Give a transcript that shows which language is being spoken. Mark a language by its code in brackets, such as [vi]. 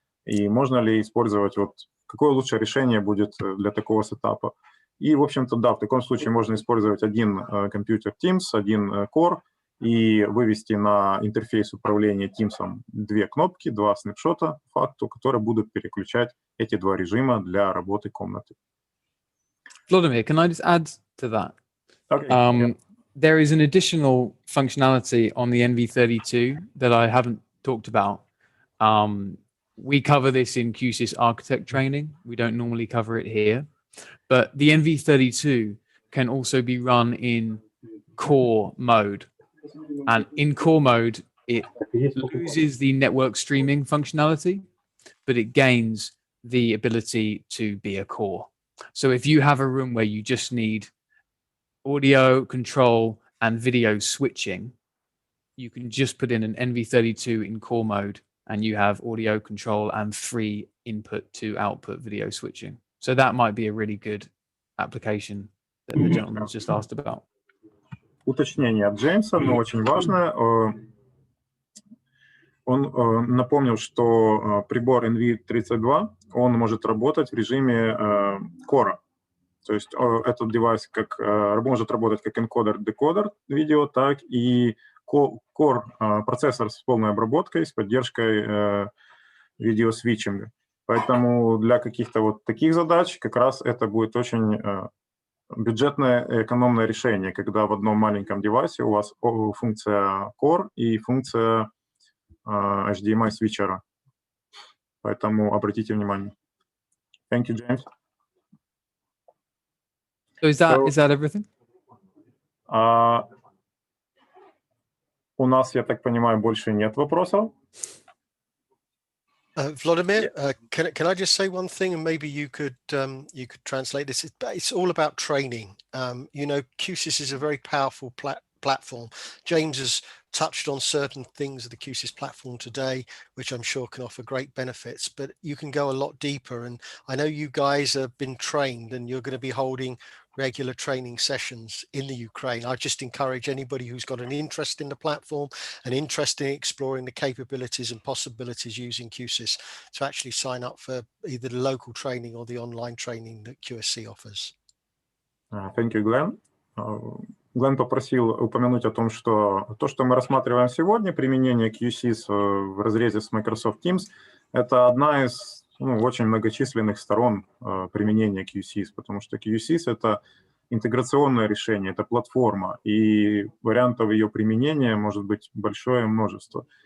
[ru] И можно ли использовать, вот, какое лучшее решение будет для такого сетапа? И, в общем-то, да, в таком случае можно использовать один компьютер Teams, один Core, и вывести на интерфейс управления Teams две кнопки, два снапшота, по факту, которые будут переключать эти два режима для работы комнаты. [en] Vladimir, can I just add to that? Okay. Yeah. There is an additional functionality on the NV32 that I haven't talked about. We cover this in Q-SYS architect training. We don't normally cover it here. But the NV32 can also be run in core mode. And in core mode, it loses the network streaming functionality, but it gains the ability to be a core. So if you have a room where you just need audio control and video switching, you can just put in an NV32 in core mode and you have audio control and free input to output video switching. So that might be a really good application that the gentleman's just asked about. [ru] Уточнение от Джеймса, но очень важное. Он напомнил, что прибор NV32, он может работать в режиме Core. То есть этот девайс может работать как энкодер-декодер видео, так и Core процессор с полной обработкой, с поддержкой видеосвитчинга. Поэтому для каких-то вот таких задач как раз это будет очень бюджетное экономное решение, когда в одном маленьком девайсе у вас функция Core и функция HDMI свитчера. Поэтому обратите внимание. [en] Thank you, James. So is that everything? [ru] У нас, я так понимаю, больше нет вопросов. [en] Vladimir, can I just say one thing, and maybe you could translate this? It's all about training. You know, Q-SYS is a very powerful platform. James has touched on certain things of the Q-SYS platform today, which I'm sure can offer great benefits, but you can go a lot deeper. And I know you guys have been trained and you're going to be holding regular training sessions in the Ukraine. I just encourage anybody who's got an interest in the platform, an interest in exploring the capabilities and possibilities using Q-SYS, to actually sign up for either the local training or the online training that QSC offers. Thank you, Glenn. [ru] Глен попросил упомянуть о том, что то, что мы рассматриваем сегодня, применение Q-SYS в разрезе с Microsoft Teams, это одна из очень многочисленных сторон применения Q-SYS, потому что Q-SYS — это интеграционное решение, это платформа, и вариантов ее применения может быть большое множество.